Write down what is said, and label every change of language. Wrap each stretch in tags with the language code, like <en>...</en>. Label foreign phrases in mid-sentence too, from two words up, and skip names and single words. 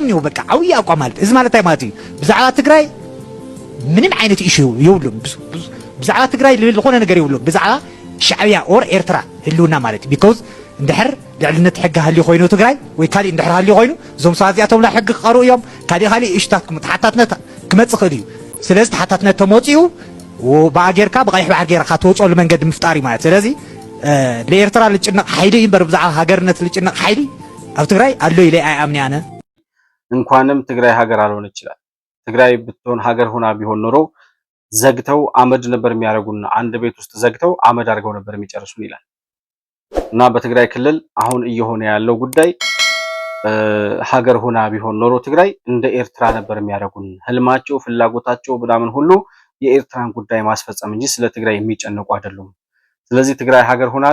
<ti>ነው በቃ ዓብይ አቋም ማለት እዚ ማለት ማለት እዩ ብዛዕባ ትግራይ ምንም ዓይነት ኢሹ የብሉም ብዛዕባ ትግራይ ዝኾነ ነገር የብሉም ብዛዕባ ሻዕብያ ኦር ኤርትራ ህልውና ማለት ቢኮዝ እንድሕር ልዕልነት ሕጊ ሃልዩ ኮይኑ ትግራይ ወይ ካሊእ እንድሕር ሃልዩ ኮይኑ እዞም ሰባት እዚኣቶም ላይ ሕጊ ክቐርቡ እዮም ካሊእ እሽታት ተሓታትነት ክመፅእ ክእል እዩ። ስለዚ ተሓታትነት ተመፂኡ ብኣጌርካ ብቀይሕ ባሕር ጌርካ ትወፅሉ መንገዲ ምፍጣር እዩ ማለት ስለዚ ለኤርትራ ልጭነቕ ሓይሊ እምበር ብዛዕባ ሃገርነት ልጭነቕ ሓይሊ ኣብ ትግራይ አሎ ኢለ አያምኒ አነ</ti> <am>እንኳንም ትግራይ ሀገር አልሆነ ይችላል። ትግራይ ብትሆን ሀገር ሆና ቢሆን ኖሮ ዘግተው አመድ ነበር የሚያደርጉን። አንድ ቤት ውስጥ ዘግተው አመድ አድርገው ነበር የሚጨርሱን ይላል እና በትግራይ ክልል አሁን እየሆነ ያለው ጉዳይ ሀገር ሆና ቢሆን ኖሮ ትግራይ እንደ ኤርትራ ነበር የሚያደርጉን። ህልማቸው፣ ፍላጎታቸው ምናምን ሁሉ የኤርትራን ጉዳይ ማስፈጸም እንጂ ስለ ትግራይ የሚጨነቁ አይደሉም። ስለዚህ ትግራይ ሀገር ሆና</am>